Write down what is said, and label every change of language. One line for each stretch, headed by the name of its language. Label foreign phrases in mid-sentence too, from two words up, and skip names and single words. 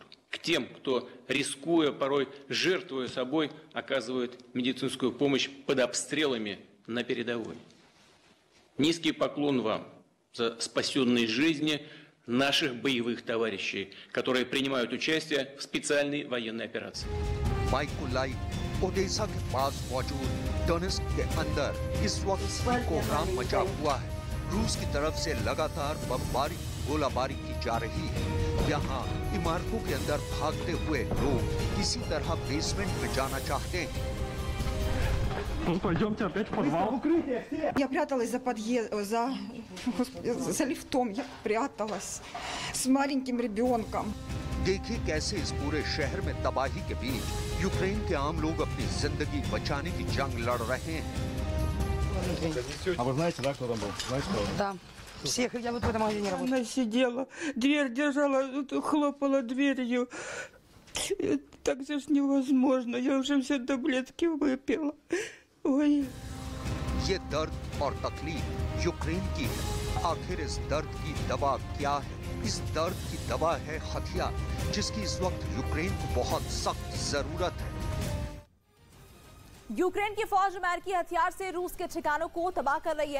Russian: К тем, кто, рискуя, порой жертвуя собой, оказывает медицинскую помощь под обстрелами на передовой. Низкий поклон вам за спасенные жизни наших боевых товарищей, которые принимают участие в специальной военной операции.
Hindi: माइकोलाइव ओडेसा के पास मौजूद डोनेस्क के अंदर इस वक्त कोहराम मचा हुआ है। रूस की तरफ से लगातार बमबारी गोलाबारी की जा रही है। यहाँ इमारतों के अंदर भागते हुए लोग किसी तरह बेसमेंट में जाना चाहते हैं।
Russian: Я пряталась за лифтом, я пряталась с маленьким ребенком.
Hindi: देखिए कैसे इस पूरे शहर में तबाही के बीच यूक्रेन के आम लोग अपनी जिंदगी बचाने की जंग लड़ रहे हैं।
Russian: А вы знаете, да, кто там был? Знаете, кто? Да. Всех, я вот в этом магазине работала. Она сидела, дверь держала, хлопала дверью. Так же ж невозможно. Я уже все таблетки выпила. Ой.
Hindi: ये दर्द और तकलीफ यूक्रेन की है। आखिर इस दर्द की दवा क्या है? इस दर्द की दवा है हथियार, जिसकी इस वक्त यूक्रेन को बहुत सख्त जरूरत है। यूक्रेन की फौज अमेरिकी हथियार से रूस के ठिकानों को तबाह कर रही है।